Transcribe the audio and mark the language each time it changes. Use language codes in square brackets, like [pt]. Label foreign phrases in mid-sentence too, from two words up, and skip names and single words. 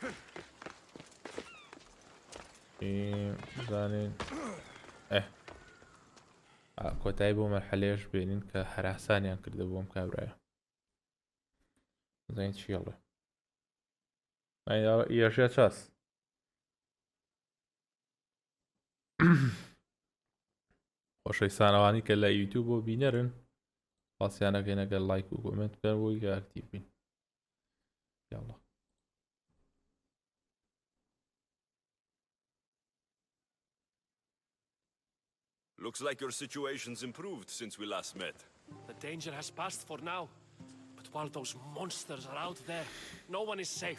[ckb] بزانین کۆتایی بۆ مەرحەلەیەش بێنین کە هەراسانیان کردە بۆم کابرایە بزانین چیڵێ یەشە چاس خۆشەویستانەوانی کە لە یوتیوب بۆ بینەرن پاسیانەکەی نەگەر لایک و کۆمنت بکەن بۆی کە ئاکتیڤ بین یاڵا [en] Looks like your situation's improved since we last met. The danger has passed for now, but while those monsters are out there, no one is safe.